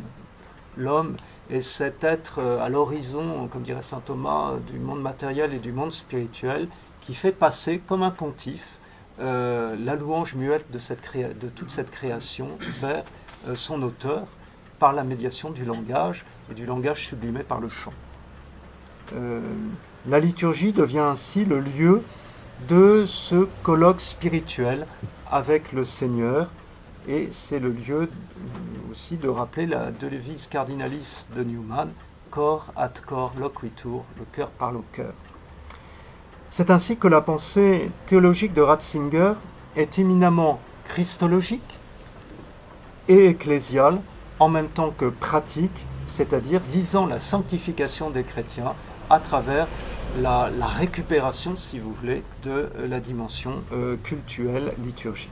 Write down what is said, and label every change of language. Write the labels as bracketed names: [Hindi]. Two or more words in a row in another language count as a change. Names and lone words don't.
[French] L'homme est cet être à l'horizon, comme dirait saint Thomas, du monde matériel et du monde spirituel, qui fait passer comme un pontife la louange muette de toute cette création vers son auteur par la médiation du langage et du langage sublimé par le chant. La liturgie devient ainsi le lieu de ce colloque spirituel avec le Seigneur, et c'est le lieu aussi de rappeler la devise cardinalis de Newman, [Latin] cor ad cor loquitur, [French] le cœur parle au cœur. C'est ainsi que la pensée théologique de Ratzinger est éminemment christologique et ecclésiale, en même temps que pratique, c'est-à-dire visant la sanctification des chrétiens à travers la récupération, si vous voulez, de la dimension cultuelle liturgique.